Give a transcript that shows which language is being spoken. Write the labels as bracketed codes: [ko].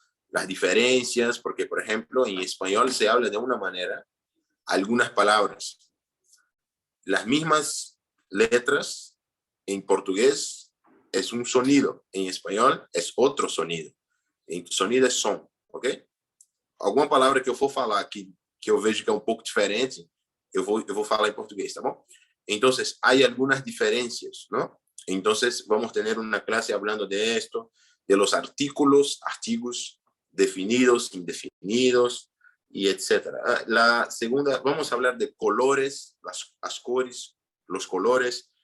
[es] Las diferencias, porque, por ejemplo, en español se habla de una manera, algunas palabras. Las mismas letras en portugués es un sonido, en español es otro sonido. En sonido es som, ok? [pt] Alguma palavra que eu for falar que eu vejo que é um pouco diferente, eu vou falar em português, tá bom? [es] Entonces, hay algunas diferencias, ¿no? Entonces, vamos a tener una clase hablando de esto, de los artículos, artigos definidos, indefinidos, y etcétera. La segunda, vamos a hablar de colores, las cores, los colores.